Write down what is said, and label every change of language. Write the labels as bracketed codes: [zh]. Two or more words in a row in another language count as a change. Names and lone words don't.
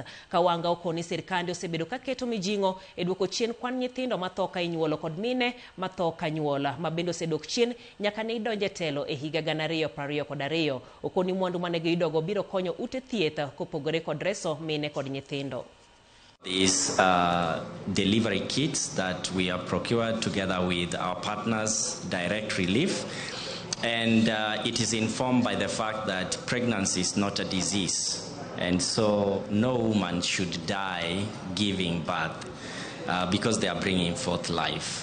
[luo] Kawanga okoni sirkande osebedo ka keto mijingo e duoko chien kwan nyithindo matho ka inyuolo kod mine matho ka nyuola ma bende osedok chien nyaka ne idonje telo e higa 2022. Okoni mwandu mane giyudogo biro konyo ute thieth kopogore kod reso mine kod nyithindo. [en] These delivery kits that we have procured together with our partners, Direct Relief, and it is informed by the fact that pregnancy is not a disease, and so no woman should die giving birth because they are bringing forth life.